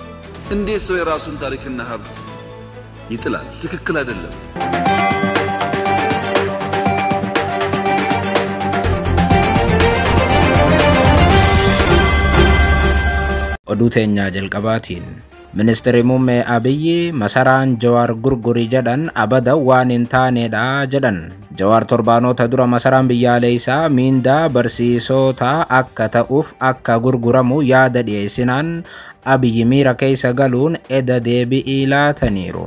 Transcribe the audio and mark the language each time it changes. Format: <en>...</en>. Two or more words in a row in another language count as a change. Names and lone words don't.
<am>እንዴት ሰው የራሱን ታሪክና ሀብት ይጥላል? ትክክል አይደለም። ኦዱቴኛ ጀልቀባቲን</am> <om>Ministeri Muummee Abiyyi masaraan Jawaar gurguri jedhan abada waan hin taanedha jedhan. Jawaar torbaanota dura masaraan biyyaalee isaa miindaa barsiisota akka ta'uuf akka gurguramu yaada dhiyeessinaan Abiyyi miira keessa galuun eda deebi'ii laataniiru.</om>